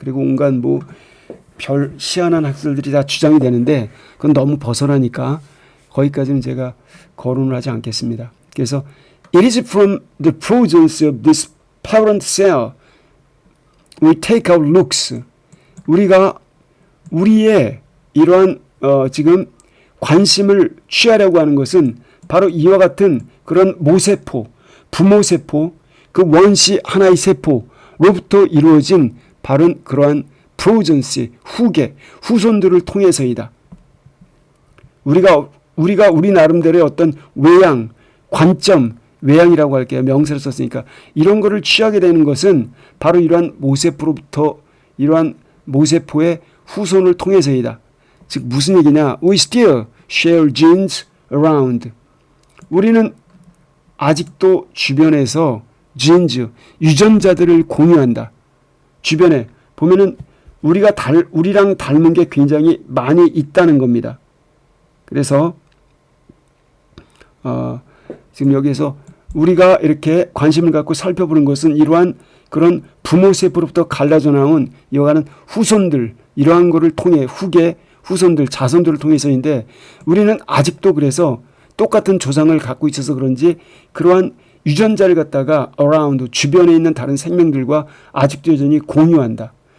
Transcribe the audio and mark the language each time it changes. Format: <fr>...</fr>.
<ko>그리고 온갖 뭐 별 희한한 학설들이 다 주장이 되는데 그건 너무 벗어나니까 거기까지는 제가 거론을 하지 않겠습니다.</ko> <en>그래서 it is from the presence of this parent cell we take our looks.</en> <ko>우리가 우리의 이러한 지금 관심을 취하려고 하는 것은 바로 이와 같은 그런 모세포, 부모세포, 그 원시 하나의 세포로부터 이루어진 바로 그러한 프로전시, 후손들을 통해서이다. 우리가 우리 나름대로의 어떤 외양, 관점, 외양이라고 할게요. 명사를 썼으니까 이런 거를 취하게 되는 것은 바로 이러한 모세포로부터 이러한 모세포의 후손을 통해서이다. 즉 무슨 얘기냐?</ko> <en>We still share genes around.</en> <ko>우리는 아직도 주변에서 genes, 유전자들을 공유한다. 주변에 보면은 우리랑 닮은 게 굉장히 많이 있다는 겁니다. 그래서 지금 여기에서 우리가 이렇게 관심을 갖고 살펴보는 것은 이러한 그런 부모 세포로부터 갈라져 나온 이와 같은 후손들, 이러한 거를 통해 후손들, 자손들을 통해서인데 우리는 아직도 그래서 똑같은 조상을 갖고 있어서 그런지 그러한 유전자를 갖다가 around, 주변에 있는 다른 생명들과 아직도 여전히 공유한다.</ko>